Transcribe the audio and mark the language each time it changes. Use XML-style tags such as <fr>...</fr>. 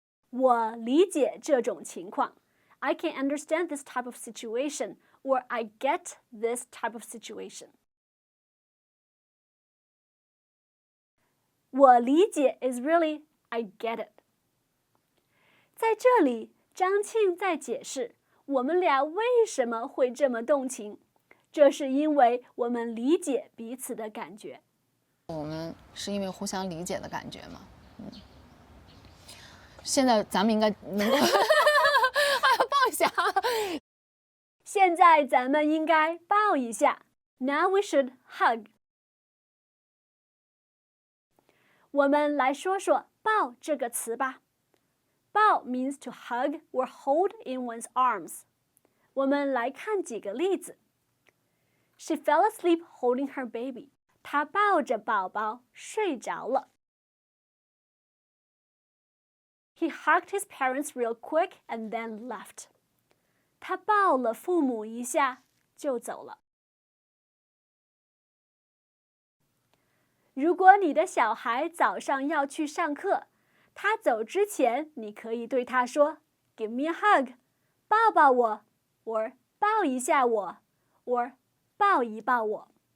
<zh>我理解这种情况</zh> <en>I can understand this type of situation or I get this type of situation. 我理解 is really I get it.</en> <zh>在这里，张庆在解释我们俩为什么会这么动情，这是因为我们理解彼此的感觉。我们是因为互相理解的感觉嘛。现在咱们应该能够抱一下。现在咱们应该抱一下。</zh> <en>Now we should hug.</en> <zh>我们来说说抱这个词吧。</zh> <en>抱 means to hug or hold in one's arms.</en> <zh>我们来看几个例子。</zh> <en>She fell asleep holding her baby.</en> <zh>她抱着宝宝睡着了。</zh> <en>He hugged his parents real quick and then left.</en> <zh>他抱了父母一下就走了。如果你的小孩早上要去上课，他走之前，你可以对他说</zh> <en>"Give me a hug",</en> <zh>抱抱我 ，or 抱一下我 ，or 抱一抱我。</zh>